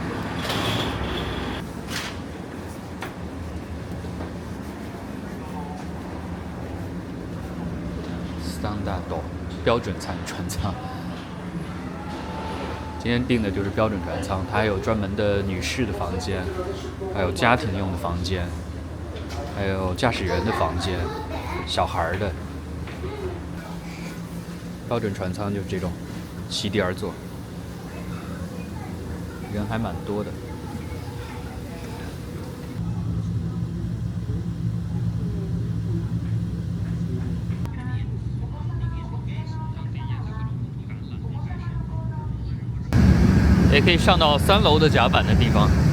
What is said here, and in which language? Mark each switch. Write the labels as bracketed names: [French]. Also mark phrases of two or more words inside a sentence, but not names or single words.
[Chinese] 標準船艙，今天訂的就是標準船艙，它還有專門的女士的房間，還有家庭用的房間，還有駕駛員的房間，小孩的。標準船艙就是這種席地而坐，人還蠻多的。也可以上到3楼的甲板的地方。